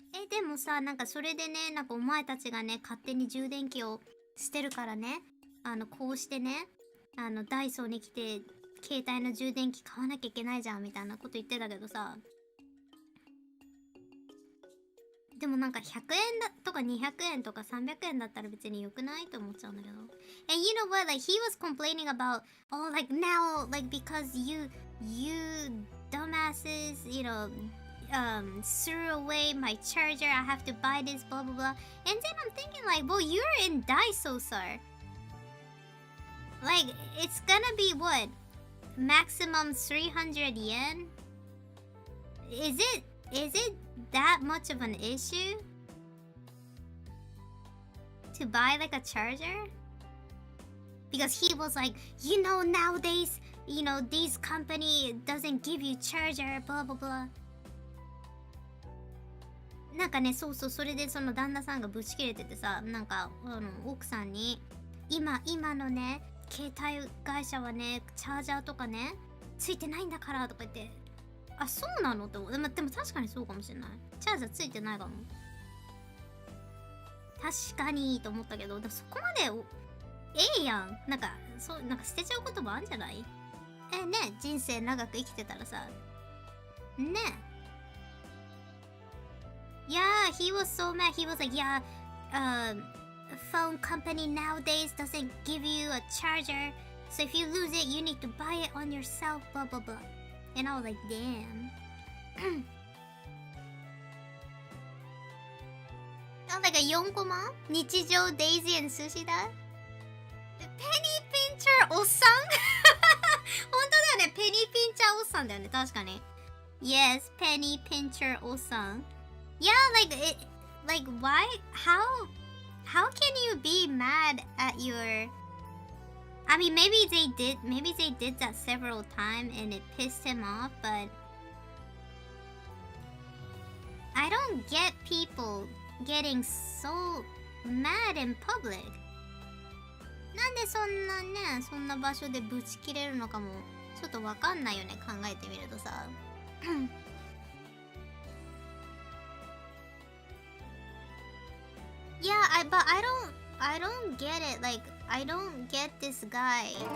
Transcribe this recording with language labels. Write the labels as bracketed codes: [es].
[ja] でもさ、なんかそれでね、なんかお前たちがね、勝手に充電器を捨てるからね、こうしてね、ダイソーに来て携帯の充電器買わなきゃいけないじゃんみたいなこと言ってたけどさ、でもなんか100円だとか200円とか300円だったら別に良くないと思っちゃうんだけど。 [en] And you know what? Like he was complaining about, oh, like now, like because you dumbasses, you know, threw away my charger. I have to buy this, blah blah blah. And then I'm thinking like, well, you're in Daiso, sir. Like it's gonna be what? Maximum 300 yen? Is it that much of an issue to buy like a charger? Because he was like, you know, nowadays, you know, this company doesn't give you charger, blah blah blah. [ja] なんかね、そうそう、それでその旦那さんがブチ切れててさ、なんか奥さんに今のね携帯会社はねチャージャーとかねついてないんだからとか言って、あ、そうなのって思う。でも確かにそうかもしれない。チャージャーついてないかも。確かにと思ったけど、でもそこまでええやん。なんか捨てちゃうこともあるんじゃない？ね、人生長く生きてたらさ、ね。 [en] Yeah, he was so mad. He was like, yeah, phone company nowadays doesn't give you a charger. So if you lose it, you need to buy it on yourself, blah, blah, blah. And I was like, damn. Oh, like a [ja] 4コマ日常デイジー&寿司だ。ペニーピンチャーおっさん本当だよね。ペニーピンチャーおっさんだよね。確かに。 [en] Yes, [ja] ペニーピンチャーおっさん。 [en] Yeah, like why? How can you be mad at your? I mean, maybe they did that several times and it pissed him off, but I don't get people getting so mad in public. [ja] なんでそんな場所でブチ切れるのかもちょっとわかんないよね。考えてみるとさ。 [en] Yeah, but I don't get it. Like, I don't get this guy.